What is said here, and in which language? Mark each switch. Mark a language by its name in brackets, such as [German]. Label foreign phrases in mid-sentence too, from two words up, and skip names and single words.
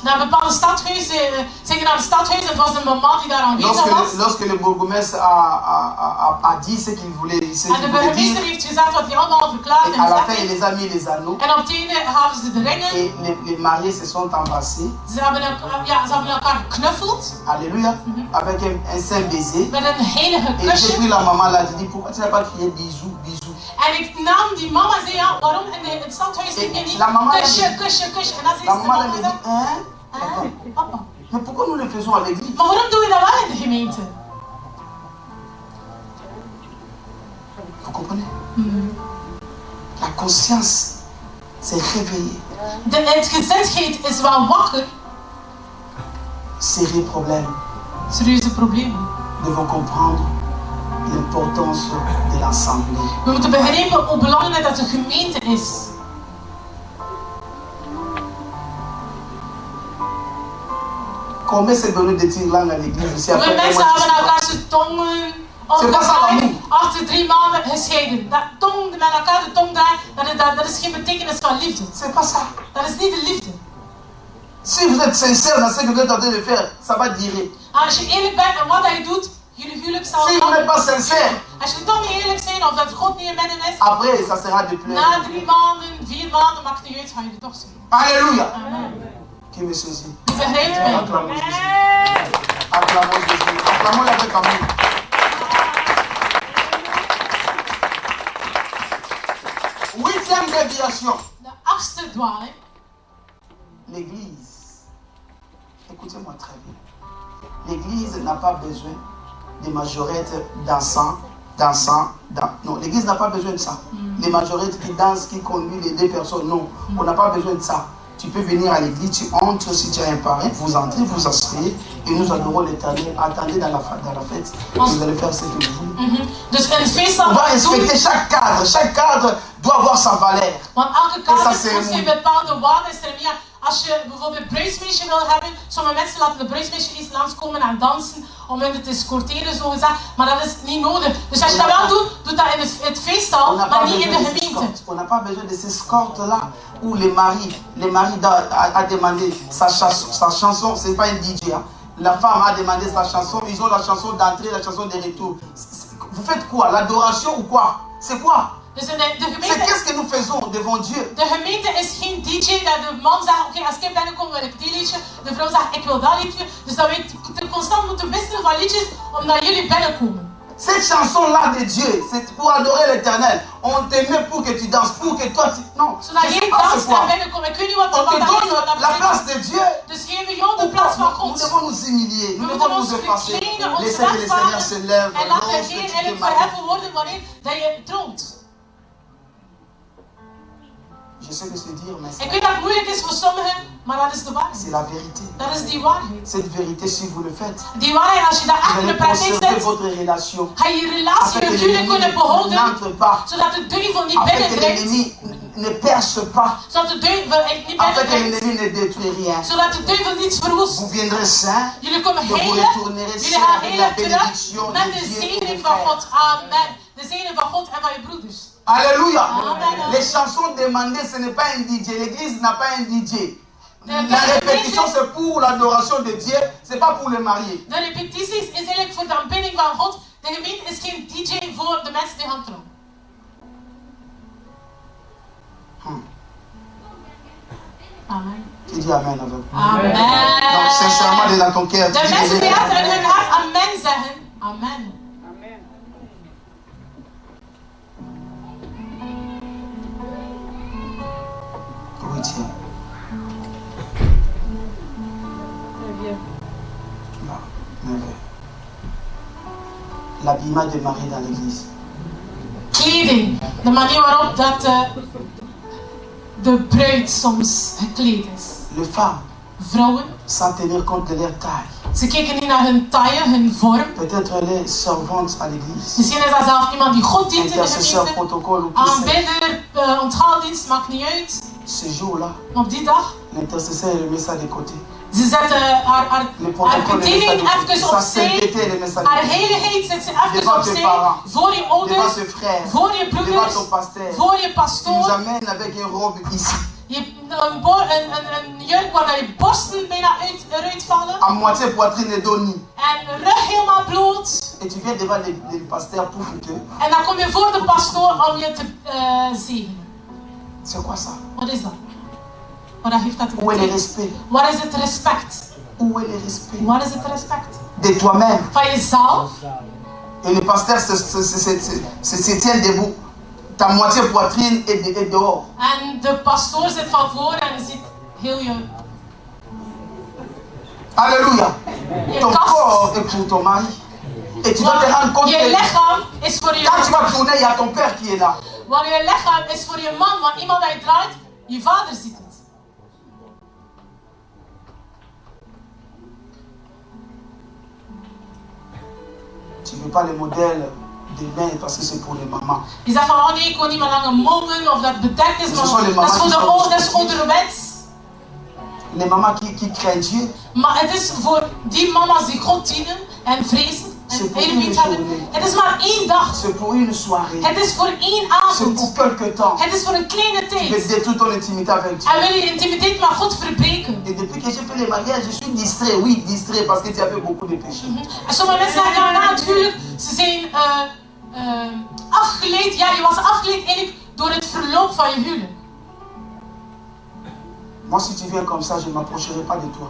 [Dutch] Naar een bepaalde stadhuis, ze gingen naar een stadhuis en het was een mama die daar aanwezig was. [French] Lorsque le bourgmestre a dit ce qu'il voulait, [Dutch] En de burgemeester heeft gezegd wat hij allemaal verklaard [French] et [Dutch] en [French] à la [Dutch] gezegd [French] fin, il [Dutch] heeft. [French] les a mis les anneaux. [Dutch] En op het einde gaven ze de ringen. [French] Et les mariés se sont embrassés. [Dutch] Ze hebben elkaar geknuffeld [French] Alléluia. Avec un saint baiser. [Dutch] met een heilige [French] Et j'ai [Dutch] kusje. [French] pris la maman là, j'ai dit pourquoi tu n'as pas crié bisous, bisous. [Dutch] En ik nam die mama en zei, ja, waarom in het stadhuis zit je niet [French] La mama [Dutch] kusje, kusje, kusje. En dan zei [French] La [Dutch] ze, [French] maman elle [Dutch] mama, [French] me [Dutch] zo, [French] dit hein? [Dutch] papa. [French] Mais pourquoi nous le faisons à l'église? [Dutch] Maar waarom doe je dat wel in de gemeente? [French] Vous comprenez? La conscience s'est réveillée. [Dutch] Het gezindheid is wel wakker. [French] Sérieux problème. [Dutch] Serieuze problemen. [French] Nous devons comprendre l'importance de l'assemblée. [Dutch] We moeten begrijpen hoe belangrijk dat de gemeente is. [French] Combien c'est donné de tirer langue à l'église ici après [Dutch] Hoeveel mensen hebben elkaar zijn tongen opgedraaid achter 3 maanden gescheiden? Dat tong met elkaar de tong draaien, dat is geen betekenis van liefde. [French] C'est pas ça. [Dutch] Dat is niet de liefde. [French] Si vous êtes sincère dans ce que vous êtes en train de faire, ça va durer. [Dutch] Als je eerlijk bent en wat je doet, jullie huwelijk zal [French] Si vous n'êtes pas sincère, [Dutch] als je toch niet eerlijk bent of dat God niet in midden is, [French] après ça sera de pleurs. [Dutch] na 3 maanden, 4 maanden, maakt het niet uit, ga je er toch zijn. [French] Alléluia. Amen. Qui me saisit? [Dutch] Je begrijpt mij. [French] Acclamons Jésus. Acclamons Jésus. Acclamons avec amour. Huitième déviation. [Dutch] De 8e dwaling. [French] L'église. Écoutez-moi très bien. L'église n'a pas besoin de majorettes dansant. Non, l'église n'a pas besoin de ça. Les majorettes qui dansent, qui conduisent les 2 personnes, non. On n'a pas besoin de ça. Tu peux venir à l'église, tu entres si tu as un parrain, vous entrez, vous asseyez et nous adorons l'Éternel. Attendez dans la fête, vous allez faire ce que vous voulez. [Dutch] Dus een feest [French] On va respecter chaque cadre doit avoir sa valeur. [Dutch] Want elke kader heeft een bepaalde waarde. Als je bijvoorbeeld bruismeisje wil hebben, sommige mensen laten de bruismeisje eens langskomen en dansen om hen te escorteren, zo gezegd. Maar dat is niet nodig. Dus als je dat wel doet, doe dat in het feesthal, maar niet in de gemeente. [French] On n'a pas besoin de ces escortes-là où les maris a demandé sa chanson, c'est pas un DJ. Hein. La femme a demandé sa chanson, ils ont la chanson d'entrée, la chanson de retour. Vous faites quoi? L'adoration ou quoi? C'est quoi? [Dutch] Dus [French] c'est qu'est-ce que nous faisons devant Dieu? [Dutch] De gemeente is geen DJ dat de man zegt, oké, als ik binnenkom wil ik die liedje. De vrouw zegt, ik wil dat liedje. Dus dat wij constant moeten wisselen van liedjes omdat jullie binnenkomen. [French] Cette chanson-là de Dieu, c'est pour adorer l'Éternel. On te met pour que tu danses, pour que toi tu... Non, [Dutch] zodat jij danst en binnenkomt. Ik weet niet wat [French] on te donne la place de Dieu. [Dutch] Dus geven jou de plaats van God. [French] Nous devons nous humilier, nous devons nous effacer. Laissez que le Seigneur se lève. [Dutch] En laat de Heer eigenlijk verheffen worden wanneer dat je troont. [French] Je sais que c'est dire, mais [Dutch] ik weet dat het moeilijk is voor sommigen, maar dat is de waarheid. [French] C'est la vérité. [Dutch] Dat is die waarheid. [French] Cette vérité, si vous le faites, [Dutch] die waarheid, als je dat echt in de praktijk zet, [French] votre relation, [Dutch] ga je relatie, je huwelijk kunnen behouden, zodat de duivel niet binnendringt. [French] Ne perce pas. [Dutch] Zodat de duivel niet binnendringt. [French] Ne détruit rien. [Dutch] Zodat de duivel niets verwoest. [French] Vous viendrez saint. [Dutch] Jullie komen heilig. Jullie gaan heilig terug met de zegening van God. Amen. De zegening van God en van je broeders. [French] Alléluia. Amen. Les chansons demandées, ce n'est pas un DJ. L'église n'a pas un DJ. La répétition, c'est pour l'adoration de Dieu, c'est pas pour les mariés. [Dutch] De repetities is eigenlijk voor de aanbidding van God. De gemeente is geen DJ voor de mensen die gaan trouwen. Amen. [French] Tu dis amen avec moi. Amen. Donc sincèrement dans ton cœur. [Dutch] De mensen die echt in hun hart amen zeggen. Amen. Amen. [French] Oui, tiens. L'habillement de Marie dans l'église. [Dutch] Kleding. De manier waarop dat de bruid soms gekleed is. [French] Les femmes. [Dutch] Vrouwen. [French] Sans tenir compte de leur taille. [Dutch] Ze kijken niet naar hun taille, hun vorm. [French] Peut-être les servantes à l'église. [Dutch] Misschien is dat zelf iemand die God dient in de [French] Intercesseur, protocole ou [Dutch] aanbidder, onthaaldienst, maakt niet uit. [French] Ce jour-là. [Dutch] Op die dag. [French] L'intercesseur met ça de côté. [Dutch] Ze zetten haar bediening even opzij. Haar heiligheid zet ze even opzij. Voor je ouders, voor je broeders, voor je pastoor. Je hebt een jurk waar je borsten bijna eruit vallen. [French] À moitié poitrine et dos nu. [Dutch] En rug helemaal bloot. [French] Et tu viens devant le pasteur pour que. [Dutch] En dan kom je voor de pastoor om je te zegenen. [French] C'est quoi ça? [Dutch] Wat is dat? Wat heeft dat te [French] Où est le respect? [Dutch] Wat is het respect? [French] Où est le respect? [Dutch] Wat is het respect? [French] De toi-même. [Dutch] Van jezelf. [French] Et le pasteur se tient debout. Ta moitié poitrine est dehors. [Dutch] En de pastoor zit van voor en ziet heel je. [French] Alléluia. Ton corps est pour ton mari. Et tu dois te rendre compte [Dutch] je lichaam is voor je. [French] Quand tu vas tourner, il y a ton père qui est là. [Dutch] Want je lichaam is voor je man, want iemand die draait, je vader ziet het. [French] Tu ne veux pas le modèle des mains parce que c'est pour les mamans. [Dutch] Je zegt van, oh nee, ik wil niet meer langer mommen of dat bedekt is, maar dat is voor de ouders onderwijs. [French] Les mamans qui craignent Dieu. [Dutch] Maar het is voor die mama's die God dienen en vrezen en eerbied hebben. Het is maar 1 dag. [French] C'est pour une soirée. [Dutch] Het is voor 1 [French] C'est [Dutch] avond. [French] pour quelque temps. [Dutch] Het is voor een kleine [French] Tu veux [Dutch] tijd. [French] détruire ton intimité avec Dieu. [Dutch] En wil je intimiteit met God verbreken. [French] Et depuis que j'ai fait les mariages, je suis distrait. Oui, distrait parce que tu as fait beaucoup de péchés. [Dutch] En sommige mensen zeggen na het huwelijk, ze zijn afgeleid. Ja, je was afgeleid eigenlijk door het verloop van je huwelijk. [French] Moi, si tu viens comme ça, je ne m'approcherai pas de toi.